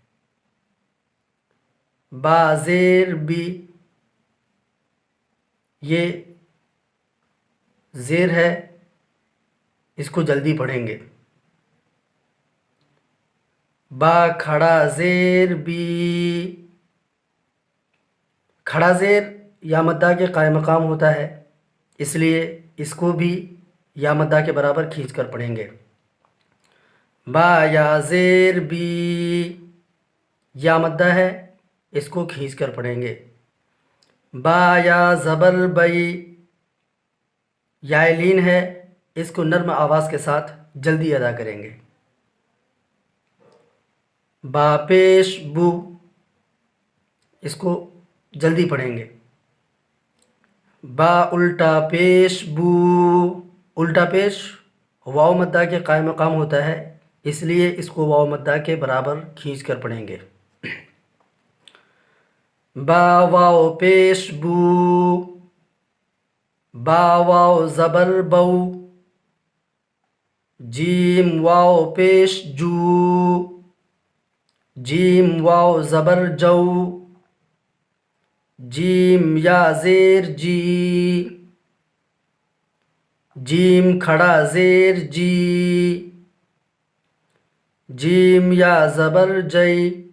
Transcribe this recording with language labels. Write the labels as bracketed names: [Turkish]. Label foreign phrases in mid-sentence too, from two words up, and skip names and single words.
[Urdu] با زیر بی، یہ زیر ہے، اس کو جلدی پڑھیں گے۔ با کھڑا زیر بی، کھڑا زیر یا مدہ کے قائم مقام ہوتا ہے، اس لیے اس کو بھی یا مدہ کے برابر کھینچ کر پڑھیں گے۔ با یا زیر بی، یا مدہ ہے، اس کو کھینچ کر پڑھیں گے۔ با یا زبر بئی، یا لین ہے، اس کو نرم آواز کے ساتھ جلدی ادا کریں گے۔ با پیش بو، اس کو جلدی پڑھیں گے۔ با الٹا پیش بو، الٹا پیش واو مدہ کے قائم مقام ہوتا ہے، اس لیے اس کو واو مدہ کے برابر کھینچ کر پڑھیں گے۔ با واو پیش بو، با واو زبر بو، جیم واو پیش جو، جیم واو زبر جو، جیم یا زیر جی، جیم کھڑا زیر جی، جیم یا زبر جئی،